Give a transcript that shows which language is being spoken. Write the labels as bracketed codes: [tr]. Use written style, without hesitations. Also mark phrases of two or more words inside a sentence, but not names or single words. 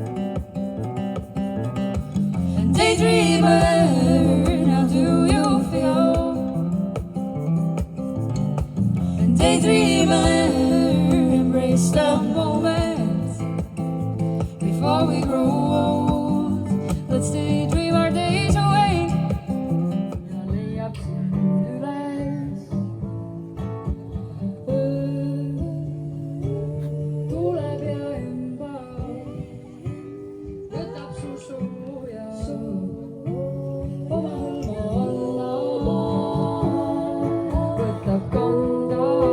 [en] And daydreamer, how do you feel? And daydreamer, embrace the moment before we grow old. Let's daydream our days away. [et] Leiab sind üles. Tuleb ja ümber. Võtab su sooja. Oma hõlma alla. Võtab kanda.